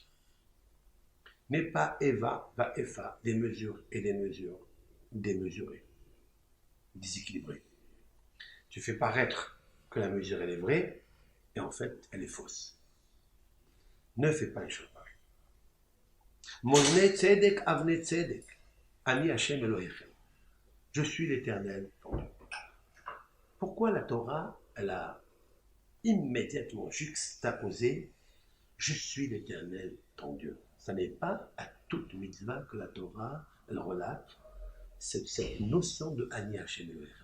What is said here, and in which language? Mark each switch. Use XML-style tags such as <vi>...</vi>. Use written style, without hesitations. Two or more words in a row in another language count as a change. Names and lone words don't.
<fr>Mais pas</fr> <he>Eva, va Efa,</he> <fr>des mesures et des mesures démesurées, déséquilibrées. Tu fais paraître que la mesure elle est vraie, et en fait elle est fausse. Ne fais pas une chose pareille.</fr> <he>Mozne tzedek avne tzedek, ani Hashem Elohechem.</he> <fr>Je suis l'Éternel, ton Dieu. Pourquoi la Torah, elle a immédiatement juxtaposé je suis l'Éternel, ton Dieu? Ça n'est pas à toute mitzvah que la Torah, elle relate cette notion de</fr> <he>ani Hashem Elohechem.</he>